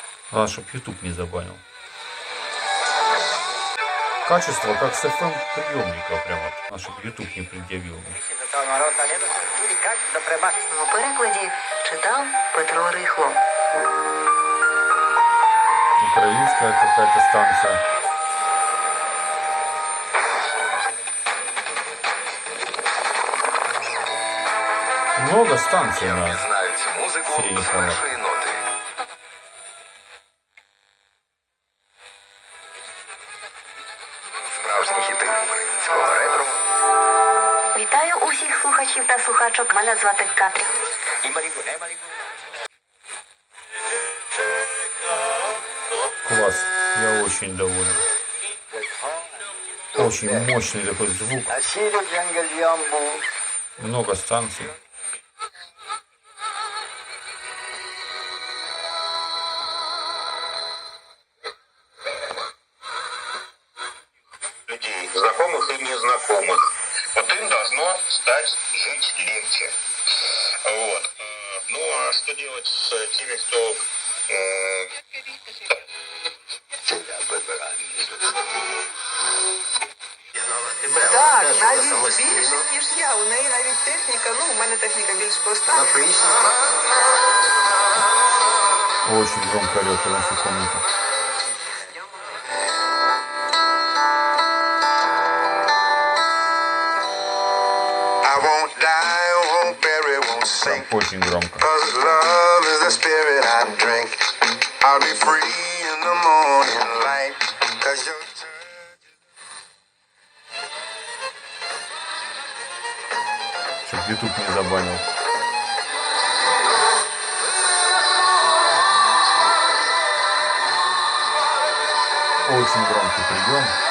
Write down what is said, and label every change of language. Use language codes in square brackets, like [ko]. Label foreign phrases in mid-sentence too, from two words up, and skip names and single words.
[ru] Главное, чтобы YouTube не забанил. Качество как с FM приемников прямо. А чтобы YouTube не предъявил. [uk] У перекладі читав Петро Рихло. [ru] Украинская какая-то станция. Много станций на [uk] Знають музику [ru] средних [uk] з тонах. першої ноти. Справжні хіти українського ретро. Вітаю усіх слухачів та слухачок. Мене звати Катрі. [ru] Класс. Я очень доволен. Очень мощный такой звук. Много станций. Людей, знакомых и незнакомых. Вот им должно стать жить легче. Вот. Ну а что делать с теми, кто [uk] Так, навіть більше, ніж я. У неї навіть техніка, ну, у мене техніка більш проста. [ru] Очень громко орет на всю комнату. [en] I won't die, won't bury, won't sink. [ru] Прям очень громко. [en] 'Cause love is the spirit I drink. I'll be free in the morning light. 'Cause your [ru] Чтоб YouTube не забанил. Очень громкий прием.